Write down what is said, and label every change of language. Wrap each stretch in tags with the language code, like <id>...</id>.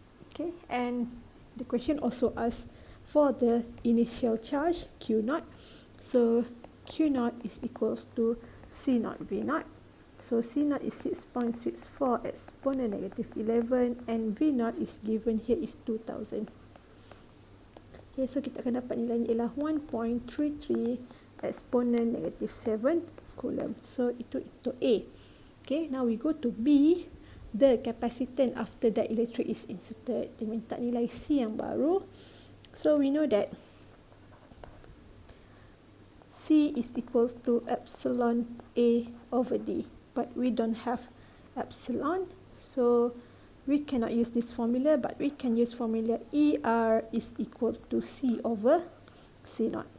<en>Okay, and the question also asks for the initial charge Q0. So Q0 is equals to C0 V0. So C0 is 6.64 exponent negative 11 and V0 is given here is 2000.</en> <ms>Okay, so kita akan dapat nilainya ialah 1.33 exponent negative 7 coulomb.</ms> <en>So itu A. Okay, now we go to B. The capacitance after dielectric is inserted.</en> <ms>Dia minta nilai C yang baru.</ms> <en>So we know that C is equals to epsilon A over D. But we don't have epsilon, so we cannot use this formula, but we can use formula ER is equals to C over C0.</en>